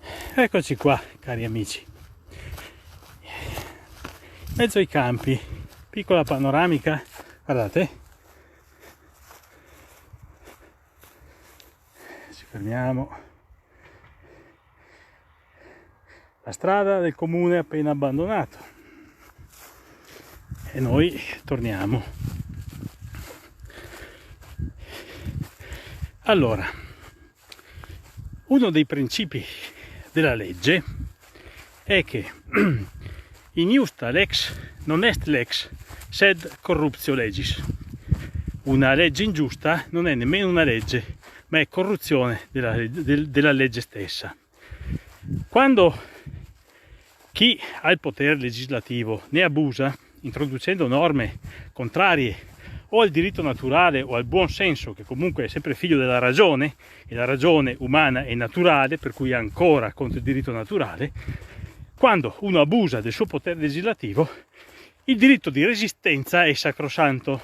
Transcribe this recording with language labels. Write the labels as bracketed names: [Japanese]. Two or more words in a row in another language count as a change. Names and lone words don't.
[Italian] Eccoci qua, cari amici, in mezzo ai campi, piccola panoramica, guardate, ci fermiamo, la strada del comune appena abbandonato e noi torniamo. Allora, uno dei principi della legge è che [Latin] injusta lex non est lex sed corruptio legis. [Italian] Una legge ingiusta non è nemmeno una legge, ma è corruzione della legge stessa. Quando chi ha il potere legislativo ne abusa introducendo norme contrarie o al diritto naturale o al buon senso, che comunque è sempre figlio della ragione, e la ragione umana è naturale, per cui è ancora contro il diritto naturale, quando uno abusa del suo potere legislativo, il diritto di resistenza è sacrosanto.